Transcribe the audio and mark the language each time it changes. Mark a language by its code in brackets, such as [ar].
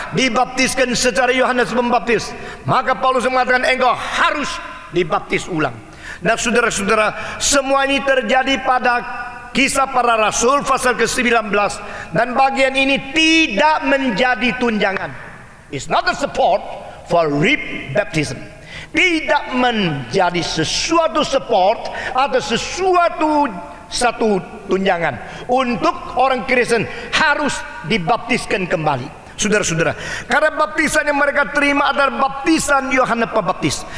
[id] Dibaptiskan secara Yohanes Pembaptis. Maka Paulus mengatakan engkau harus dibaptis ulang. Dan saudara-saudara, semua ini terjadi pada Kisah Para Rasul pasal ke-19, dan bagian ini tidak menjadi tunjangan. [en] It's not a support for rebaptism. [id] Tidak menjadi sesuatu support atau satu tunjangan untuk orang Kristen harus dibaptiskan kembali. Saudara-saudara, karena baptisan yang mereka terima adalah baptisan Yohanes Pembaptis.